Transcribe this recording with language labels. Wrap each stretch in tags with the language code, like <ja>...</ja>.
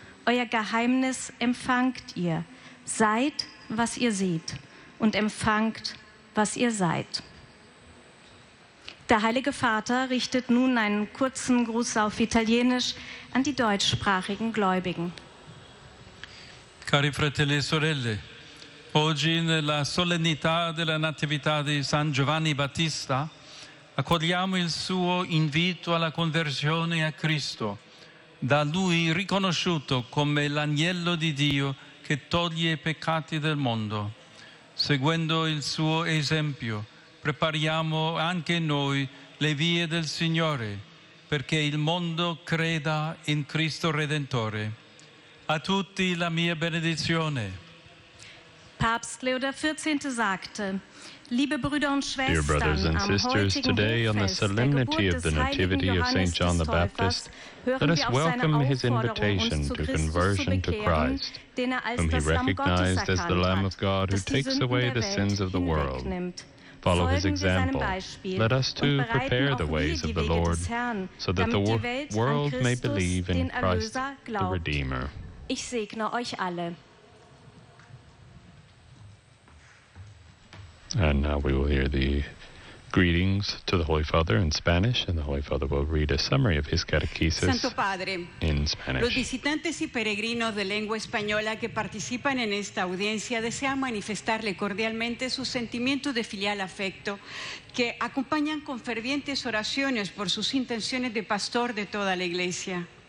<de>Euer Geheimnis empfangt ihr. Seid, was ihr seht. Und empfangt, was ihr seid. Der Heilige Vater richtet nun einen kurzen Gruß auf Italienisch an die deutschsprachigen Gläubigen.</de> <it>Cari fratelli e sorelle, oggi nella solennità della Natività di San Giovanni Battista accogliamo il suo invito alla conversione a Cristo, da lui riconosciuto come l'agnello di Dio che toglie i peccati del mondo. Seguendo il suo esempio, prepariamo anche noi le vie del Signore, perché il mondo creda in Cristo Redentore. A tutti la mia benedizione.</it> <de>Papst Leo XIV sagte, liebe Brüder und Schwestern,</de> <en>dear brothers and sisters, today on the solemnity of the Nativity of St. John the Baptist, let us welcome his invitation to conversion to Christ, whom he recognized as the Lamb of God who takes away the sins of the world. Follow his example. Let us too prepare the ways of the Lord so that the world may believe in Christ the Redeemer.</en> <de>Ich segne euch alle.</de> <en>And now we will hear the greetings to the Holy Father in Spanish, and the Holy Father will read a summary of his catechesis</en> <es>Santo Padre,</es> <en>in Spanish.</en> <es>Los visitantes y peregrinos de lengua española que participan en esta audiencia desean manifestarle cordialmente sus sentimientos de filial afecto que acompañan con fervientes oraciones por sus intenciones de pastor de toda la Iglesia.</es>